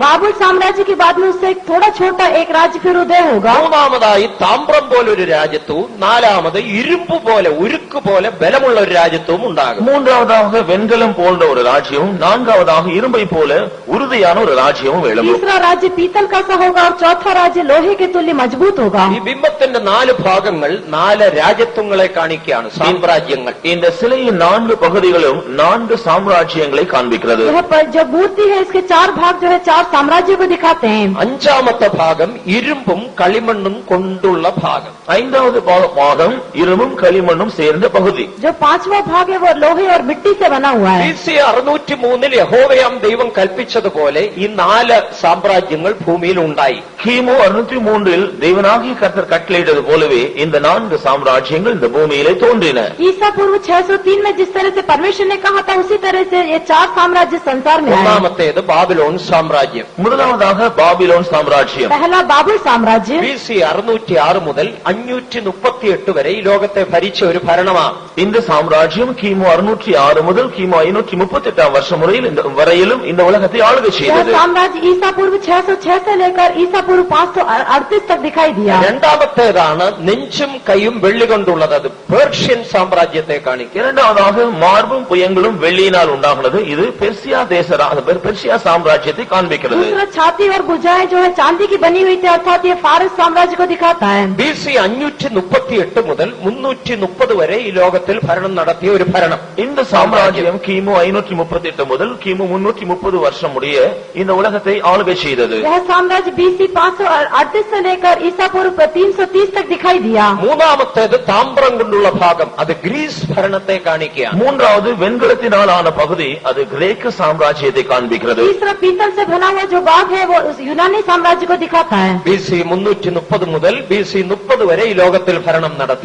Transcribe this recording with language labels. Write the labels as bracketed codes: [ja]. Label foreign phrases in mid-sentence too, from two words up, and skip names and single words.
[hi] बाबुल साम्राज्य के बाद में उससे एक थोड़ा छोटा एक राज्य फिर उदय होगा. [ml] മൂന്നാമതായി താമ്രം പോലൊരു രാജ്യത്വവും നാലാമത് ഇരുമ്പ് പോലെ ഉരുക്ക് പോലെ ബലമുള്ള ഒരു രാജ്യത്വവും ഉണ്ടാകും. [ta] மூன்றாவதாக வெண்கலம் போன்ற ஒரு ராஜ்யமும், நான்காவதாக இரும்பை போல உறுதியான ஒரு ராஜ்யமும் எழும்பும். [hi] तीसरा राज्य पीतल का सा होगा और चौथा राज्य लोहे के तुल्य मजबूत होगा. [ml] ഈ ബിംബത്തിന്റെ 4 ഭാഗങ്ങൾ 4 രാജ്യത്വങ്ങളെ കാണിക്കുകയാണ്, സാമ്രാജ്യങ്ങൾ. [ta] இந்த சிலையின் 4 பகுதிகளும் 4 சாம்ராஜ்யங்களை காண்பிக்கிறது. [hi] यह जो मूर्ति है इसके 4 भाग जो है 4 साम्राज्य को दिखाते हैं. [ml] അഞ്ചാമത്തെ ഭാഗം ഇരുമ്പും കളിമണ്ണും കൊണ്ടുള്ള ഭാഗം. [ta] 5வது பாகம் இரும்பும் களிமண்ணும் சேர்ந்த பகுதி. [hi] जो 5वां भाग है वो लोहे और मिट्टी से बना हुआ है. [ml] BC 603 യഹോവയാം ദൈവം കൽപ്പിച്ചതുപോലെ ഈ 4 സാമ്രാജ്യങ്ങൾ ഭൂമിയിൽ ഉണ്ടായി. [ta] கிமு 603 தேவனாகிய கர்த்தர் கட்டளையிட்டது போலவே இந்த 4 சாம்ராஜ்யங்கள் இந்த பூமியிலே தோன்றின. [hi] ईसा पूर्व 603 में जिस तरह से परमेश्वर ने कहा था उसी तरह से ये 4 साम्राज्य संसार में आए. [ml] ഒന്നാമത്തേത് ബാബിലോൺ സാമ്രാജ്യം. [ta] முதலாவதாக பாபிலோன் சாம்ராஜ்யம். [hi] पहला बाबुल साम्राज्य [ml] BC 606 മുതൽ 538 വരെ ഈ ലോകത്തെ ഭരിച്ച ഒരു ഭരണമാണ്. [ta] இந்த சாம்ராஜ்யம் கிமு 606 முதல் கிமு 538 வருஷம் வரையிலும் இந்த உலகத்தை ஆளுகை [hi] यह [ta] செய்தது. [hi] साम्राज्य ईसा पूर्व 606 से लेकर ईसा पूर्व 538 तक दिखाई दिया. [ml] രണ്ടാമത്തേതാണ് നെഞ്ചും കൈയും വെള്ളി കൊണ്ടുള്ളത്, അത് പേർഷ്യൻ സാമ്രാജ്യത്തെ കാണിക്കും. [ta] இரண்டாவதாக மார்பும் புயங்களும் வெள்ளியினால் உண்டாகிறது. இது பெர்சியா சாம்ராஜ்யத்தை காண்பிக்கிறது. [hi] दूसरा छाती और भुजाएं जो है चांदी की बनी हुई थी, अर्थात ये फारस साम्राज्य को दिखाता है. [ml] BC 538 മുതൽ 330 വരെ ഈ ലോകത്തിൽ ഭരണം നടത്തിയ ഒരു ഭരണം. [ta] இந்த சாம்ராஜ்யம் கிமு 538 முதல் கிமு 330 வருஷம் முடிய இந்த உலகத்தை ஆளுகை செய்தது. [hi] यह साम्राज्य BC 538 से लेकर ईसा पूर्व 330 तक दिखाई दिया. [ml] മൂന്നാമത്തേത് താമ്രം കൊണ്ടുള്ള ഭാഗം, അത് ഗ്രീസ് ഭരണത്തെ കാണിക്കുകയാണ്. [ta] மூன்றாவது வெண்கலத்தினால் ஆன பகுதி, அது கிரேக்க சாம்ராஜ்யத்தை காண்பிக்கிறது. [hi] तीसरा पीतल से बना हुआ जो भाग है वो यूनानी साम्राज्य को दिखाता है. [ml] BC 330 മുതൽ BC 30 വരെ ഈ ലോകത്തിൽ ഭരണം നടത്തി.